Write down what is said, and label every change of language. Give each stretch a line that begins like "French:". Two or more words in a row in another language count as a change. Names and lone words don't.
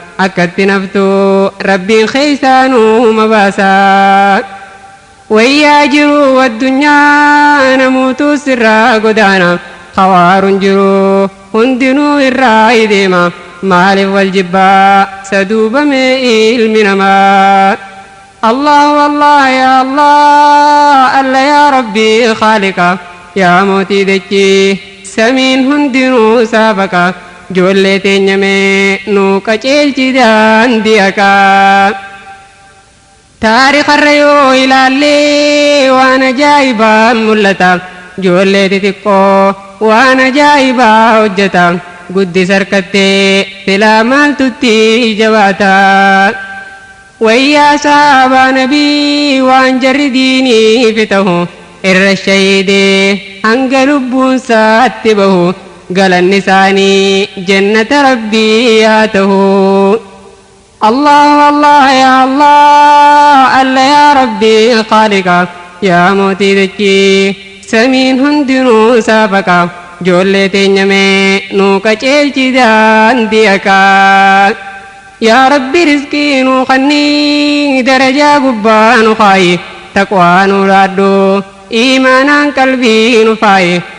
Oromo: Akkatti naftuu Rabbiin keeysaanuu mabaasa. Wayyaa jiru addunyaa namuutu sirraa godaana. Khawaaruun jiru hundinuu irraa deema. Maaliif wal jibbaa saduubame ilmi namaa?
Arabic: الله الله، يا الله، الله يا ربي، خالقا,
Oromo: ya mootii dachee, samiin hundinuu saafaqa. Ijoollee teenya mee nuu qaceelchi daandii haqaa. Taarikarra yoo ilaallee waan ajaa'ibaa mul'ata. Ijoollee xixiqqoo waan ajaa'ibaa hojjeta. Guddis harkattee silaa maaltutti jabaata. Wayyaa sahabaa nabii waan jarri diiniif ta'u irra shahiidee hanga lubbuun isaatti bahu. Galanni isaanii jannata Rabbii haa ta'u.
Arabic: الله الله، يا الله، الله يا ربي، خالقا,
Oromo: ya mootii dachee, samiin hundinuu saafaqa. Ijoollee teenya mee nuu qaceelchi daandii haqaa.
Arabic: يا ربي
Oromo: rizqii nuu kannii darajaa gubbaa nu kaayi. Taqwaa nu laaddu iimaanaan qalbii nu faayi.